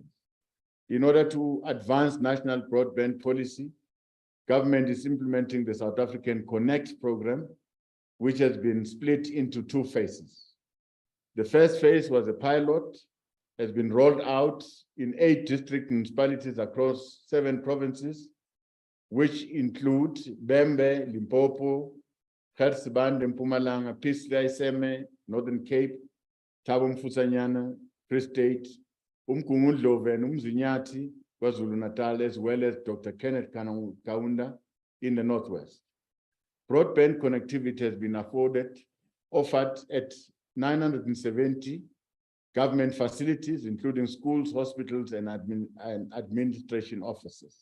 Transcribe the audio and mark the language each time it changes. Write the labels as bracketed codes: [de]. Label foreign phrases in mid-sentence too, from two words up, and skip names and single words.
[en] In order to advance national broadband policy, government is implementing the South African Connect program, which has been split into 2 phases. The first phase was a pilot, has been rolled out in 8 district municipalities across 7 provinces, which include Bembe, Limpopo, Garsibande, Mpumalanga, Pisla, Iseme, Northern Cape, Thabo Mfusanyana, Free State, Umgungundlovu and Umzinyathi, KwaZulu-Natal, as well as Dr. Kenneth Kaunda in the Northwest. Broadband connectivity has been offered at 970 government facilities, including schools, hospitals, and administration offices.